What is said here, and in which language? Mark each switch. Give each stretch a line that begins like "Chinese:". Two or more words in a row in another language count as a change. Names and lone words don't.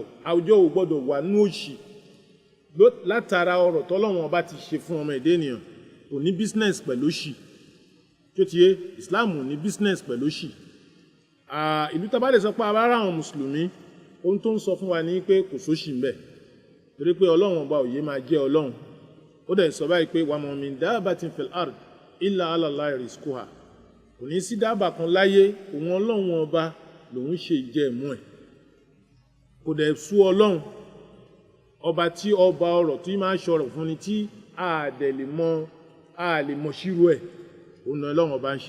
Yoruba: àwùjọ ò gbọ́dọ̀ wà ní òṣì látara ọrọ̀ tọ́lọ́run ọba ti ṣe fún ọmọ èdè ènìyàn. kò ní business pẹ̀lú òṣì tó ti yé. Islam ò ní business pẹ̀lú òṣì. ìlú tá bá lè sọ pé abára àwọn mùsùlùmí ohun tó ń sọ fún wa ní pé kò sóṣì ń bẹ, torí pé ọlọ́run ọba òye máa jẹ́ ọlọ́run. ó dẹ̀ sọ báyìí pé
Arabic: وما من دابة في الأرض إلا على الله رزقها.
Yoruba: kò ní sí dábà kan láyé òun ọlọ́run ọba lòun ṣe ìjẹ ẹ̀mú ẹ̀. kò dẹ̀ sú ọlọ́run ọba tí ọba ọrọ̀ tí máa ṣọrọ̀ fún ni tí a lè mọ ṣírò ẹ̀ òun ọlọ́run ọba ń ṣe.